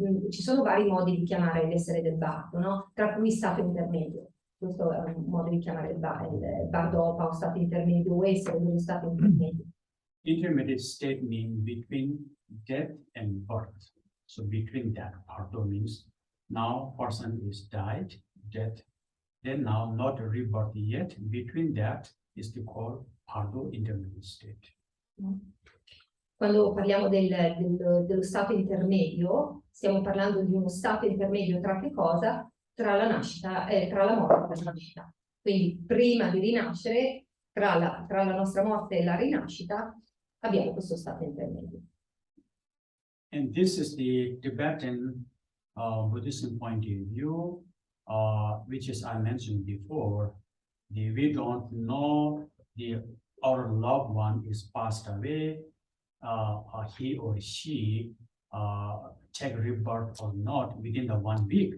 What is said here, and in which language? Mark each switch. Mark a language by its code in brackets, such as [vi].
[it] Ci sono vari modi di chiamare l'essere del bardo, no? Tra cui stato intermedio. Questo è un modo di chiamare il bardo o stato intermedio, o essere dello stato intermedio. [en] Intermediate state means between death and birth. So between that, Bardo means now person is died, death, then now not a rebirth yet. Between that is the called Bardo intermediate state. [it] Quando parliamo dello stato intermedio, stiamo parlando di uno stato intermedio tra che cosa? Tra la nascita e tra la morte e la nascita. Quindi prima di rinascere, tra la nostra morte e la rinascita, abbiamo questo stato intermedio. [en] And this is the Tibetan Buddhism point of view, which is I mentioned before. We don't know our loved one is passed away, he or she take rebirth or not within the 1 week.